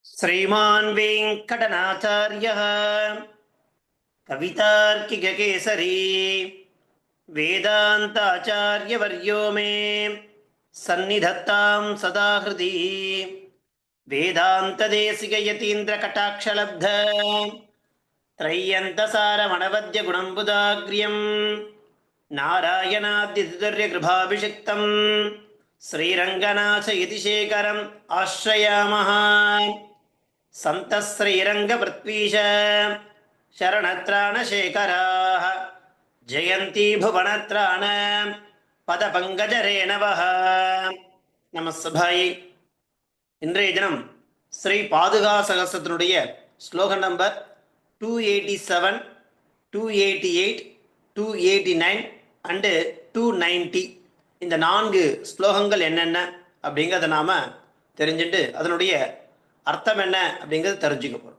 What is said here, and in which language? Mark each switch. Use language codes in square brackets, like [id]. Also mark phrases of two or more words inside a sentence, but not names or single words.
[sa] श्रीमान् वेङ्कटनाचार्यः कवितार्किककेसरी वेदान्ताचार्यवर्यो मे सन्निधत्तां सदा हृदि वेदान्तदेशिकयतीन्द्रकटाक्षलब्ध त्रय्यन्तसारमणवद्यगुणम्बुदाग्र्यं नारायणाद्यतितुर्यकृभाभिषिक्तं श्रीरङ्गनाथयतिशेखरम् आश्रयामः। सन्तश्रीरङ्गपृथ्वीश शरणत्राणशेखराः जयन्ती भुवनत्राण पदपङ्कजरेणवः நமஸ்தபாயை. [ta] இன்றைய தினம் ஸ்ரீ பாதுகா சகஸ்ரத்தினுடைய ஸ்லோக நம்பர் 287, 288, 289 அண்டு 290 இந்த 4 ஸ்லோகங்கள் என்னென்ன அப்படிங்கிறத நாம் தெரிஞ்சுட்டு அதனுடைய அர்த்தம் என்ன அப்படிங்கிறத தெரிஞ்சுக்க போகிறோம்.